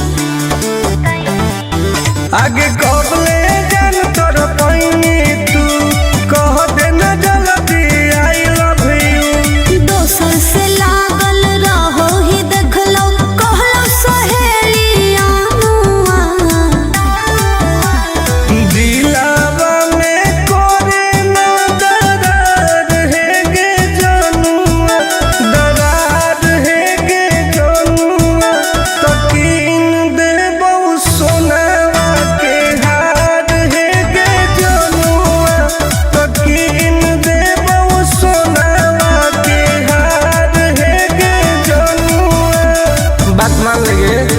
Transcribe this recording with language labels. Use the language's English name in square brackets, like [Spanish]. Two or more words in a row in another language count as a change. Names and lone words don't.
[Magahi] आगे कबले जान तोर पैनी तू कह देना जल्दी [English] I love you [Magahi] दोसर से लागल रहो ही देखलो कहलो सहेलिया दिलावा में कोरे ना दरार है गे जनुआ दरार है गे जनुआ तकीन दे बहु सोनावा के हार है गे जनुआ तकीन दे बहु सोनावा के हार है गे जनुआ बात मान लगे